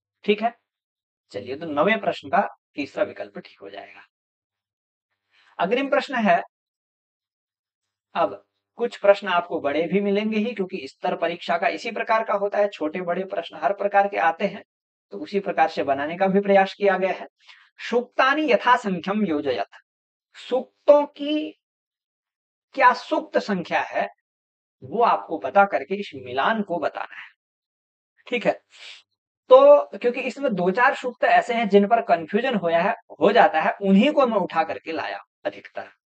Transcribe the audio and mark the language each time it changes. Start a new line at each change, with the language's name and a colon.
Hindi: ठीक है, चलिए तो नवे प्रश्न का तीसरा विकल्प ठीक हो जाएगा। अग्रिम प्रश्न है, अब कुछ प्रश्न आपको बड़े भी मिलेंगे ही, क्योंकि स्तर परीक्षा का इसी प्रकार का होता है, छोटे बड़े प्रश्न हर प्रकार के आते हैं, तो उसी प्रकार से बनाने का भी प्रयास किया गया है।
Sanskrit: सूक्तानि यथासंख्यम योजयत।
Hindi: सूक्तों की क्या सूक्त संख्या है वो आपको पता करके इस मिलान को बताना है। ठीक है, तो क्योंकि इसमें दो चार सूक्त ऐसे हैं जिन पर कंफ्यूजन हो जाता है, उन्हीं को मैं उठा करके लाया अधिकतर।